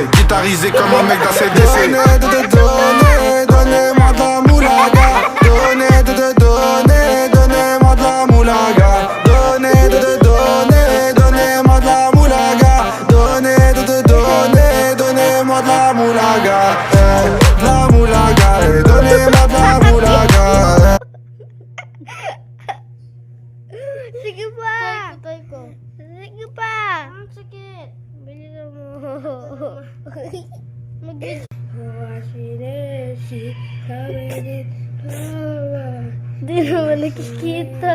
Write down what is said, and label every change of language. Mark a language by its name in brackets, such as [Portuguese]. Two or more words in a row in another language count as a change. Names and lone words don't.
[French] Guitarisé comme un mec d'ACDC. Donnez-moi de la moulaga. Donnez-moi de la moulaga. Donnez-moi de la moulaga. Donnez-moi de la moulaga. De la moulaga. Donnez-moi de la moulaga. [Filipino] Sige pa! Tay ko. Sige pa! Ang sakit. Bilisan mo. Mag-git. Hindi naman nakikita.